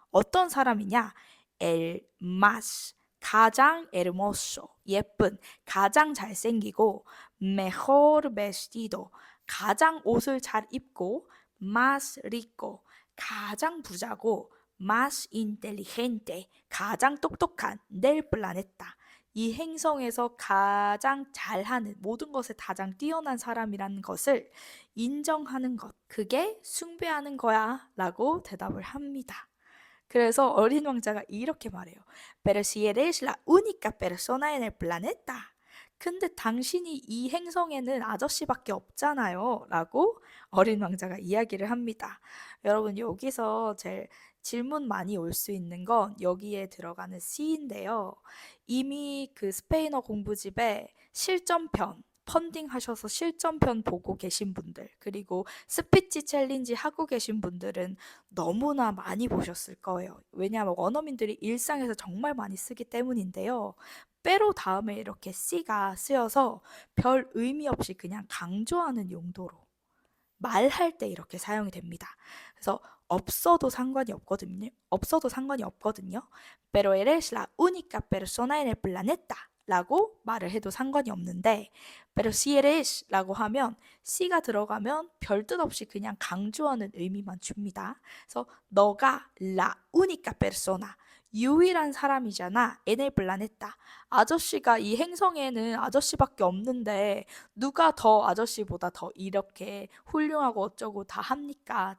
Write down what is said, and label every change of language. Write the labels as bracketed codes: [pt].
[ko] 어떤 사람이냐? [es] el más, [ko] 가장 [es] hermoso, [ko] 예쁜, 가장 잘생기고 [es] mejor vestido, [ko] 가장 옷을 잘 입고 [es] más rico, [ko] 가장 부자고 [es] más inteligente, [ko] 가장 똑똑한 [es] del planeta, [ko] 이 행성에서 가장 잘하는 모든 것에 가장 뛰어난 사람이라는 것을 인정하는 것, 그게 숭배하는 거야 라고 대답을 합니다. 그래서 어린 왕자가 이렇게 말해요. [es] Pero si eres la única persona en el planeta. [ko] 근데 당신이 이 행성에는 아저씨밖에 없잖아요. 라고 어린 왕자가 이야기를 합니다. 여러분 여기서 제일 질문 많이 올 수 있는 건 여기에 들어가는 C인데요. 이미 그 스페인어 공부집에 실전편 펀딩 하셔서 실전편 보고 계신 분들, 그리고 스피치 챌린지 하고 계신 분들은 너무나 많이 보셨을 거예요. 왜냐하면 원어민들이 일상에서 정말 많이 쓰기 때문인데요. 빼로 다음에 이렇게 C가 쓰여서 별 의미 없이 그냥 강조하는 용도로 말할 때 이렇게 사용이 됩니다. 그래서 없어도 상관이 없거든요. 없어도 상관이 없거든요. [es] Pero eres la única persona en el planeta. [ko] 라고 말을 해도 상관이 없는데 [es] pero si eres [ko] 라고 하면 C가 들어가면 별뜻 없이 그냥 강조하는 의미만 줍니다. 그래서 너가 [es] la única persona, [ko] 유일한 사람이잖아. [es] en el planeta. [ko] 아저씨가 이 행성에는 아저씨밖에 없는데 누가 더 아저씨보다 더 이렇게 훌륭하고 어쩌고 다 합니까?